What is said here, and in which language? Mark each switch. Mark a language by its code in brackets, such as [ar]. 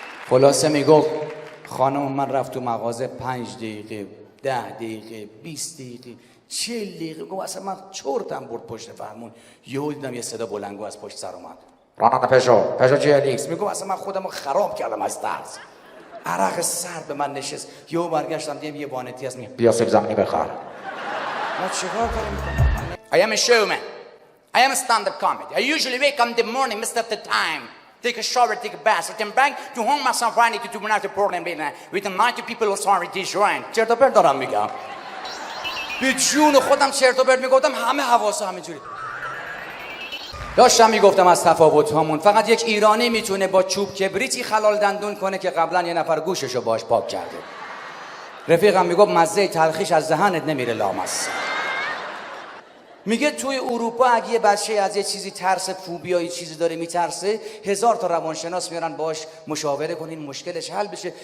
[fa] خلاصه میگفت خانم من رفت تو مغازه 5 دقیقه 10 دقیقه 20 دقیقه 40 دقیقه. گفت اصلا من چرتم برد پشت فرمون. یهو دیدم یه صدا بلندگو از پشت سر اومد. راننده پژو GLX. میگم اصلا من خودمو خراب کردم از ترس. عرق سرد به من نشست. یهو برگشتم دیدم یه وانتی از بیا سیب زمینی بخر. ما چیکار کنیم؟ [en] I am a showman. I am a stand-up comedy. I usually wake up in the morning, most of the time. Take a shower, take a bath, return back to home myself running to do another program with the 90 people who sorry this join. [fa] چرت و پرت دارم میگم. به جون خودم چرت و پرت میگفتم همه حواسا همینجوری. داشتم میگفتم از تفاوت هامون. فقط یک ایرانی میتونه با چوب کبریتی خلال دندون کنه که قبلا یه نفر گوششو باش پاک کرده. رفیقم میگفت مزه تلخیش از دهنت نمیره لامصب. میگه توی اروپا اگه یه بچه از یه چیزی ترس فوبیایی چیزی داره میترسه 1000 تا روانشناس میارن باش مشاوره کنین مشکلش حل بشه.